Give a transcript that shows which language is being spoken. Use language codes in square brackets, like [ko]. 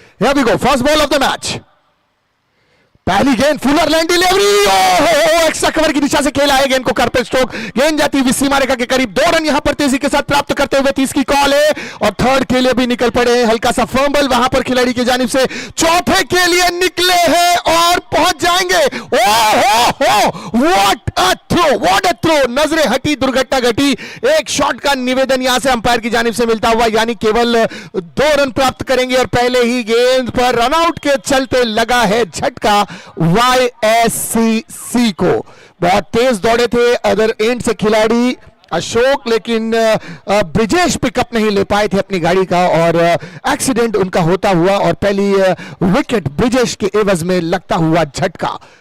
[en] Here we go, first ball of the match. [hi] पहली गेंद Fuller land delivery, ओहो, extra cover की दिशा से खेला है गेंद को, कारपेट स्ट्रोक. गेंद जाती हुई सीमा रेखा के करीब. 2 रन यहां पर तेजी के साथ प्राप्त करते हुए 30 की कॉल है और थर्ड के लिए भी निकल पड़े हैं. हल्का सा फंबल वहां पर खिलाड़ी की जानिब से. चौथे के लिए निकले हैं और पहुंच जाएंगे. [en] ओहो, what a throw, what a throw. [hi] नजरें हटी, दुर्घटना घटी. एक शॉट का निवेदन यहां से अंपायर की जानिब से मिलता हुआ, यानी केवल 2 रन प्राप्त करेंगे और पहले ही गेंद पर रनआउट के चलते लगा है झटका YSCC को. बहुत तेज दौड़े थे अदर एंड से खिलाड़ी अशोक, लेकिन ब्रिजेश पिकअप नहीं ले पाए थे अपनी गाड़ी का और एक्सीडेंट उनका होता हुआ और पहली विकेट ब्रिजेश के एवज में लगता हुआ झटका.